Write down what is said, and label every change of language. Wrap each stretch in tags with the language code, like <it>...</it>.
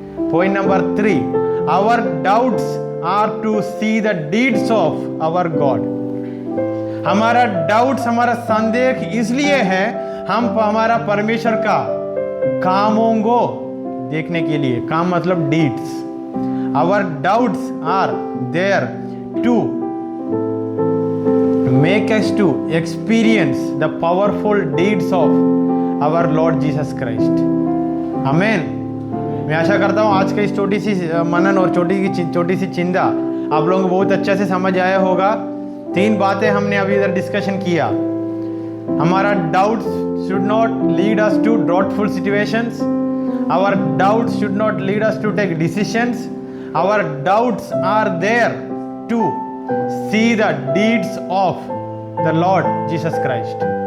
<en>Point number 3, our doubts are to see the deeds of our God.</en> <hi>हमारा doubts, हमारा संदेह इसलिए है, हम हमारा परमेश्वर का कामों को देखने के लिए। काम मतलब deeds.</hi> <en>Our doubts are there to make us to experience the powerful deeds of our Lord Jesus Christ. Amen.</en> <hi>मैं आशा करता हूँ आज का इस छोटी सी मनन और छोटी सी चिंता आप लोगों को बहुत अच्छा से समझ आया होगा। 3 बातें हमने अभी इधर डिस्कशन किया।</hi> <en>हमारा doubts should not lead us to doubtful situations, our doubts should not lead us to take decisions, our doubts are there to see the deeds of the Lord Jesus Christ.</en>